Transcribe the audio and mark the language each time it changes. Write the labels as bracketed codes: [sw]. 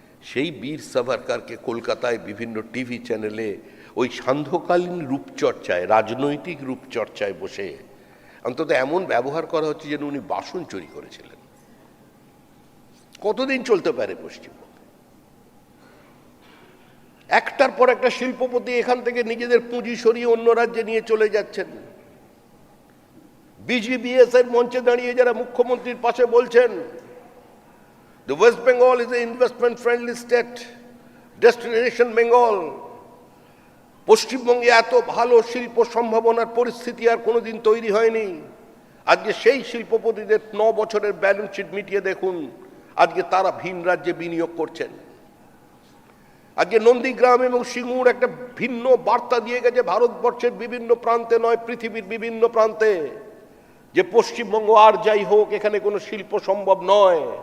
[bn] সেই বীর সাভারকরকে কলকাতায় বিভিন্ন টিভি চ্যানেলে ওই সান্ধ্যকালীন রূপচর্চায়, রাজনৈতিক রূপচর্চায় বসে অন্তত এমন ব্যবহার করা হচ্ছে যেন উনি বাসন চুরি করেছিলেন। কতদিন চলতে পারে পশ্চিমবঙ্গে? একটার পর একটা শিল্পপতি এখান থেকে নিজেদের পুঁজি সরিয়ে অন্য রাজ্যে নিয়ে চলে যাচ্ছেন। বিজিবিএস এর মঞ্চে দাঁড়িয়ে যারা মুখ্যমন্ত্রীর পাশে বলছেন, [en] The West Bengal is an investment friendly state, destination Bengal. [bn] পশ্চিমবঙ্গে এত ভালো শিল্প সম্ভাবনার পরিস্থিতি আর কোনোদিন তৈরি হয়নি। আজকে সেই শিল্পপতিদের 9 বছরের ব্যালেন্স শিট মিটিয়ে দেখুন, আজকে তারা ভিন রাজ্যে বিনিয়োগ করছেন। আজকে নন্দীগ্রাম এবং সিঙ্গুর একটা ভিন্ন বার্তা দিয়ে গেছে ভারতবর্ষের বিভিন্ন প্রান্তে নয়, পৃথিবীর বিভিন্ন প্রান্তে, যে পশ্চিমবঙ্গ আর যাই হোক এখানে কোনো শিল্প সম্ভব নয়।